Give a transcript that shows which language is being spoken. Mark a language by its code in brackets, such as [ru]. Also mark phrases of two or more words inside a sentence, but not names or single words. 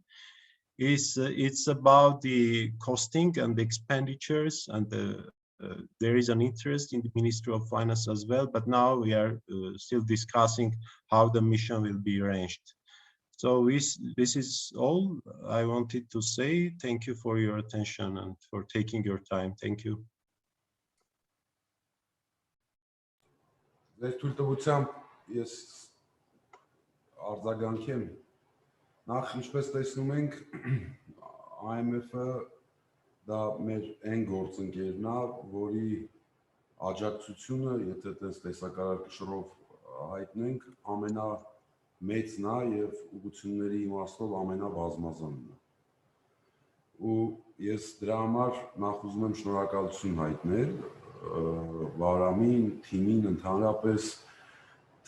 [en] It's about the costing and the expenditures, and there is an interest in the Ministry of Finance as well, but now we are still discussing how the mission will be arranged. So this is all I wanted to say. Thank you for your attention and for taking your time. Thank you. [hy] Ձեր թույլտվությամբ ես արձագանքեմ։ Նախ, ինչպես տեսնում ենք, IMF-ը դա մեր այն գործընկերն է, որի աջակցությունը, եթե տես տեսակարար կշռով հայտնենք, ամենամեծն է եւ ուղղությունների իմաստով ամենաբազմազանն է։ Ու ես դրա համար նախ ուզում եմ շնորհակալություն հայտնել Վարամին, թիմին, ընդհանրապես